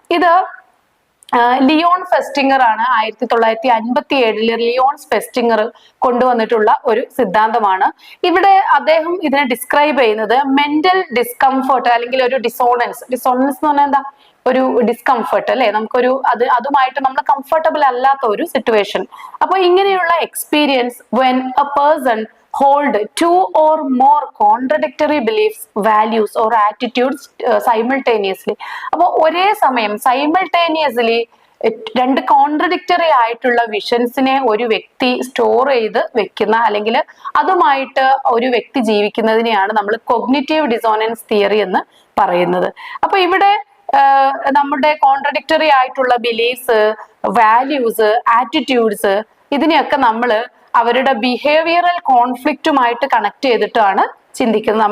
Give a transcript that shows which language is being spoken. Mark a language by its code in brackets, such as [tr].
[ml] ഇത് ലിയോൺ ഫെസ്റ്റിംഗർ ആണ് 1957 ലിയോൺ ഫെസ്റ്റിംഗർ കൊണ്ടുവന്നിട്ടുള്ള ഒരു സിദ്ധാന്തമാണ്. ഇവിടെ അദ്ദേഹം ഇതിനെ ഡിസ്ക്രൈബ് ചെയ്യുന്നത് മെന്റൽ ഡിസ്കംഫർട്ട് അല്ലെങ്കിൽ ഒരു ഡിസോണൻസ് എന്ന് പറഞ്ഞാൽ എന്താ, ഒരു ഡിസ്കംഫർട്ട് അല്ലെ, നമുക്കൊരു അതുമായിട്ട് നമ്മൾ കംഫർട്ടബിൾ അല്ലാത്ത ഒരു സിറ്റുവേഷൻ. അപ്പൊ ഇങ്ങനെയുള്ള experience [en] When a person hold two or more contradictory beliefs, values or attitudes simultaneously. [ml] അപ്പോൾ ഒരേ സമയം simultaneously രണ്ട് കോൺട്രഡിക്ടറി ആയിട്ടുള്ള വിഷൻസിനെ ഒരു വ്യക്തി സ്റ്റോർ ചെയ്ത് വെക്കുന്ന, അല്ലെങ്കിൽ അതുമായിട്ട് ഒരു വ്യക്തി ജീവിക്കുന്നതിനെയാണ് നമ്മൾ കോഗ്നിറ്റീവ് ഡിസോണൻസ് തിയറി എന്ന് പറയുന്നത്. അപ്പൊ ഇവിടെ നമ്മുടെ കോൺട്രഡിക്ടറി ആയിട്ടുള്ള ബിലീഫ്സ്, വാല്യൂസ്, ആറ്റിറ്റ്യൂഡ്സ്, ഇതിനെയൊക്കെ നമ്മൾ അവരുടെ ബിഹേവിയറൽ കോൺഫ്ലിക്റ്റുമായിട്ട് കണക്ട് ചെയ്തിട്ടാണ് ചിന്തിക്കുന്നത്.